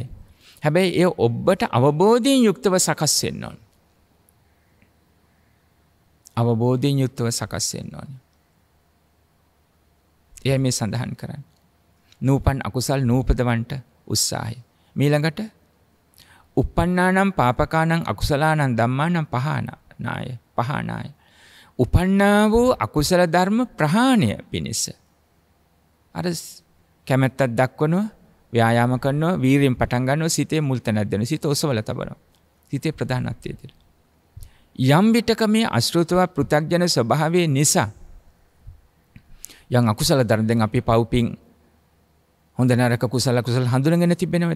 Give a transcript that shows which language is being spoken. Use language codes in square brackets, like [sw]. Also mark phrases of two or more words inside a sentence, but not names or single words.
[si] හැබැයි ඒ ඔබට අවබෝධයෙන් යුක්තව සකස් වෙන්න ඕන. අවබෝධයෙන් යුක්තව සකස් වෙන්න ඕන. එයයි මේ සඳහන් කරන්නේ. නූපන් අකුසල් නූපදවන්ට උත්සාහය. [pi] මීළඟට uppannānaṁ pāpakānaṁ akusalaanaṁ dhammānaṁ පහානාය. [si] උපන්නා වූ අකුසල ධර්ම ප්‍රහාණය පිණිස. අර කැමැත්තක් දක්වනවා, ව්‍යායාම කරනවා, වීරියෙන් පටන් ගන්නවා, සිතේ මුල් තැනක් දෙනවා, සිත ඔසවලා තබනවා. සිතේ ප්‍රධානත්වය දෙනවා. යම් විටක මේ අශෘතව පෘථග්ජන ස්වභාවය නිසා යම් අකුසල ධර්ම, දැන් අපි පව්පින් හොඳ නරක කුසල හඳුනගෙන තිබෙනවා.